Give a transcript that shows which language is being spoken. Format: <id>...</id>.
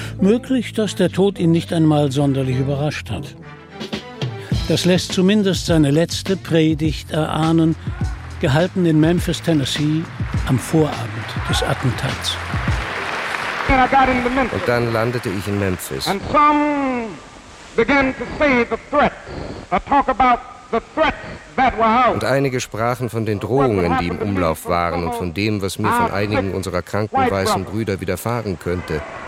<de>Möglich, dass der Tod ihn nicht einmal sonderlich überrascht hat. Das lässt zumindest seine letzte Predigt erahnen, gehalten in Memphis, Tennessee, am Vorabend des Attentats. Und dann landete ich in Memphis.</de> <en>And some began to say the threat, or talk about the threat.</en> <de>Und einige sprachen von den Drohungen, die im Umlauf waren und von dem, was mir von einigen unserer kranken weißen Brüder widerfahren könnte.</de>